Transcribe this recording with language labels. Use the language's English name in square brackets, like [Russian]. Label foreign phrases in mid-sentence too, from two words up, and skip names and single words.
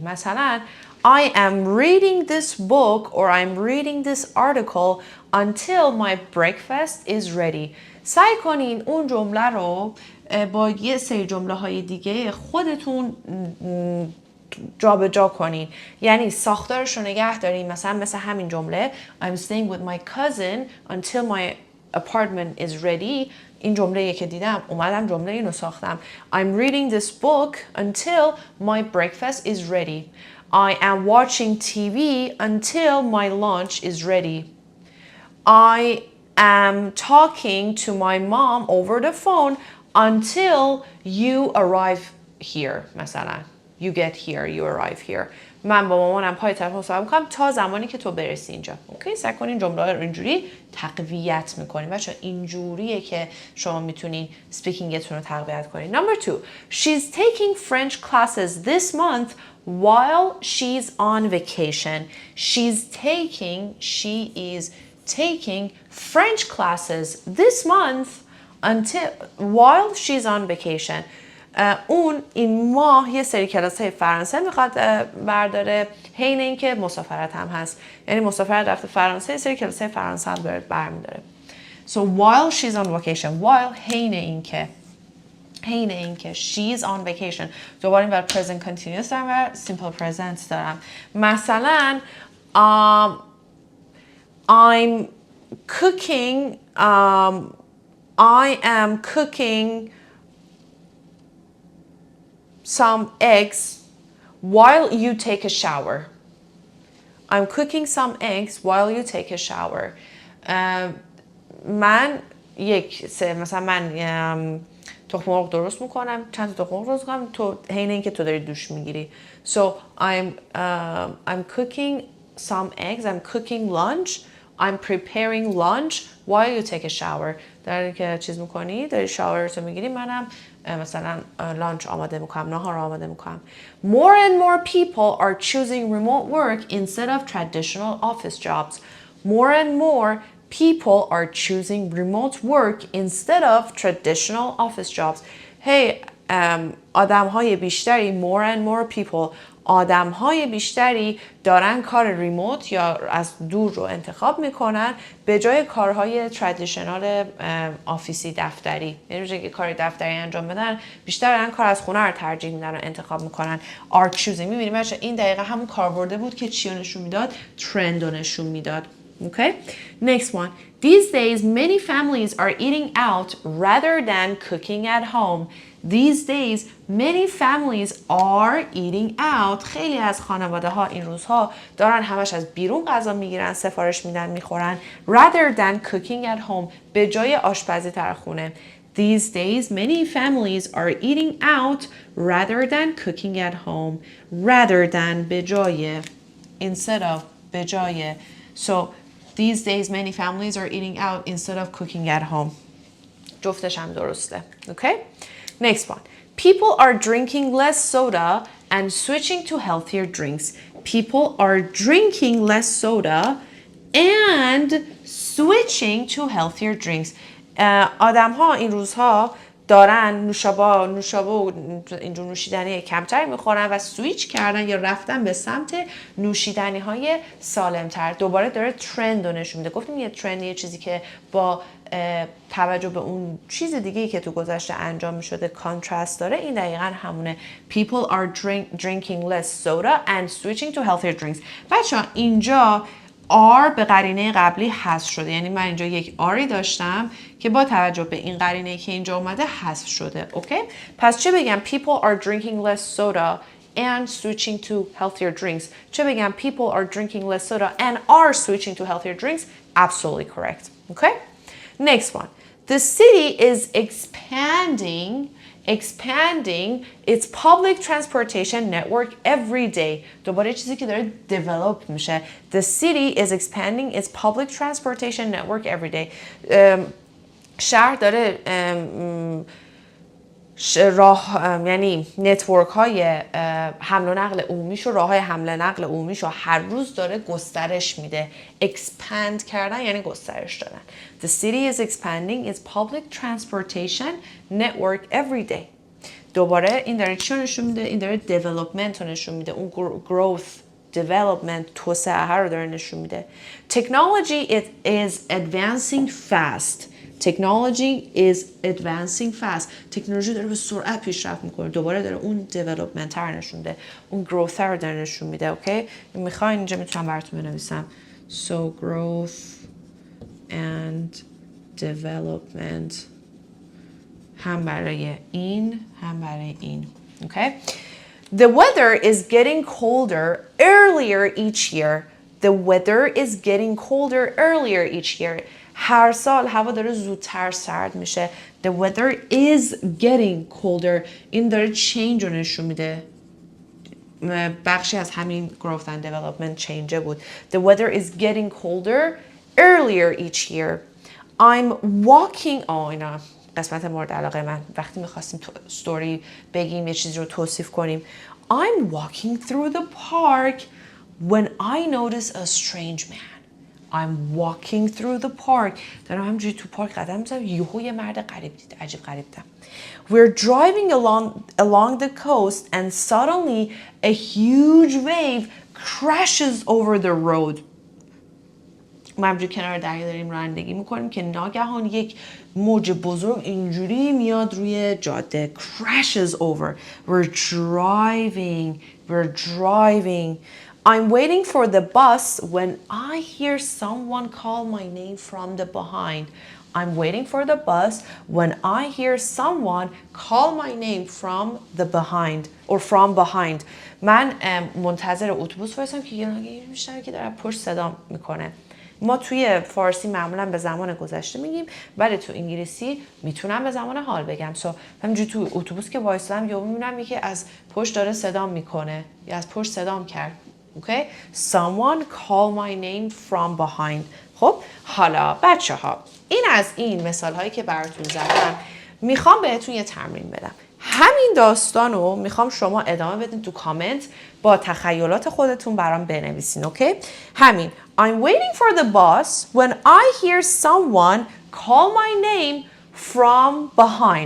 [English] مثلا I am reading this book or I'm reading this article until my breakfast is ready. [Persian] سعی کنین اون جمله رو با یه سری جمله های دیگه خودتون جابجا کنین، یعنی ساختارش رو نگه دارین. مثلا مثل همین جمله [English] I'm staying with my cousin until my apartment is ready. [Persian] این جمله که دیدم اومدم جمله اینو ساختم. [English] I'm reading this book until my breakfast is ready. I am watching TV until my lunch is ready. I am talking to my mom over the phone until you arrive here. مثلا You get here, you arrive here. [Persian] من با مامانم پای طرف مصاحبه میکنم تا زمانی که تو برسی اینجا. اوکی سعی کنین جمله رو اینجوری تقویت میکنین. بچه اینجوریه که شما میتونین سپیکینگتون رو تقویت کنین. [English] Number 2. She's taking French classes this month while she's on vacation. She is taking French classes this month while she's on vacation. [Persian] اون این ماه یه سری کلاس‌های فرانسه میخواد برداره، حین اینکه مسافرت هم هست. یعنی مسافرت رفته فرانسه، یه سری کلاس‌های فرانسه هم برمی‌داره. [English] So while she's on vacation, while [Persian] حین اینکه [English] she's on vacation. [Persian] دوباره این بر [English] present continuous [Persian] دارم و [English] simple present [Persian] دارم. [English] مثلا I'm cooking I am cooking some eggs while you take a shower. I'm cooking some eggs while you take a shower. [Persian] من مثلا من تخم مرغ درست میکنم، چند تا تخم مرغ درست میکنم تو حین اینکه تو داری دوش میگیری. [English] So I'm cooking some eggs. I'm cooking lunch. I'm preparing lunch while you take a shower. [Persian] در که چیز میکنی، داری شاورتو میگیری، منم مثلا لانچ آماده میکنم، نهار آماده میکنم. [English] More and more people are choosing remote work instead of traditional office jobs. More and more people are choosing remote work instead of traditional office jobs. [Persian] Hey, آدم‌های بیشتری [English] more and more people [Persian] آدم‌های بیشتری دارن کار ریموت یا از دور رو انتخاب میکنن به جای کارهای [English] traditional office [Persian] دفتری. یعنی که کار دفتری انجام بدن بیشتر دارن کار از خونه رو ترجیح میدن و انتخاب میکنن. [English] are choosing. [Persian] میبینیم بچه این دقیقه همون کاربرده بود که چی نشون میداد؟ ترند رو نشون میداد. [English] Okay? Next one. These days, many families are eating out rather than cooking at home. These days many families are eating out. [Persian] خیلی از خانواده ها این روزها دارن همش از بیرون غذا میگیرن، سفارش میدن، میخورن. [English] Rather than cooking at home. [Persian] به جای آشپزی در خونه. [English] These days many families are eating out rather than cooking at home. Rather than [Persian] به جای. [English] Instead of [Persian] به جای. [English] So these days many families are eating out instead of cooking at home. [Persian] جفتش هم درسته. [English] Okay? Next one. People are drinking less soda and switching to healthier drinks. People are drinking less soda and switching to healthier drinks. [Persian] آدم ها این روزها دارن نوشابه و اینجور نوشیدنی کمتری میخورن و سویچ کردن یا رفتن به سمت نوشیدنی های سالمتر. دوباره داره ترند رو نشون میده. گفتیم یه ترند یه چیزی که با توجه به اون چیز دیگه‌ای که تو گذشته انجام میشده کانترست داره. این دقیقاً همونه. [English] People are drinking less soda and switching to healthier drinks. [Persian] بچه‌ها اینجا R به قرینه قبلی حذف شده. یعنی من اینجا یک R'i داشتم که با توجه به این قرینه که اینجا اومده حذف شده. اوکی؟ پس چه بگم؟ [English] People are drinking less soda and switching to healthier drinks. [Persian] چه بگم؟ [English] People are drinking less soda and are switching to healthier drinks. Absolutely correct. Okay? Next one. The city is expanding its public transportation network every day. [Persian] دوباره چیزی که داره develop میشه. [English] The city is expanding its public transportation network every day. [Persian] شهر داره یعنی نتورک های حمل و نقل عمومیش و راه های حمل و نقل عمومیش رو هر روز داره گسترش میده. expand کردن یعنی گسترش دادن. [English] The city is expanding its public transportation network every day. [Persian] دوباره این داره چی نشون میده؟ این داره development رو نشون میده. اون [English] growth development [Persian] توسعه رو داره نشون میده. [English] Technology is advancing fast. Technology is advancing fast. [Persian] تکنولوژی داره به سرعت پیشرفت میکنه. دوباره داره اون development رو نشون میده. اون growth رو داره نشون میده. اوکی؟ میخواین اینجا میتونم براتون بنویسم. [English] So growth and development [Persian] هم برای این هم برای این. [English] Okay? The weather is getting colder earlier each year. The weather is getting colder earlier each year. [Persian] هر سال هوا داره زودتر سرد میشه. [English] The weather is getting colder. [Persian] این داره change رو نشون میده. بخشی از همین [English] growth and development change [Persian] بود. [English] The weather is getting colder earlier each year. I'm walking. [Persian] اینا قسمت مورد علاقه من. وقتی میخواستیم ستوری بگیم یه چیزی رو توصیف کنیم. [English] I'm walking through the park when I notice a strange man. I'm walking through the park. [Persian] دارم همجوری تو پارک قدم میزنم یهو یه مرد غریب دید. عجیب غریب دیدم. [English] We're driving along the coast and suddenly a huge wave crashes over the road. [Persian] ما همجوری کنار دریا داریم رانندگی میکنیم که ناگهان یک موج بزرگ اینجوری میاد روی جاده. [English] Crashes over. We're driving. I'm waiting for the bus when I hear someone call my name from the behind. I'm waiting for the bus when I hear someone call my name from the behind or from behind. [Persian] من منتظر اتوبوس وایسم که یه میشنم که داره پشت صدا میکنه. ما توی فارسی معمولا به زمان گذشته میگیم ولی تو انگلیسی میتونم به زمان حال بگم. همینجوری تو اتوبوس که وایسادم یا میبینم یکی از پشت داره صدام میکنه یا از پشت صدام کرد. [English] Okay? Someone call my name from behind. [Persian] خب حالا بچه ها این از این مثال هایی که براتون زدم میخوام بهتون یه تمرین بدم. همین داستان رو میخوام شما ادامه بدین تو کامنت با تخیلات خودتون برام بنویسین. اوکی؟ [English] همین I'm waiting for the bus when I hear someone call my name from behind.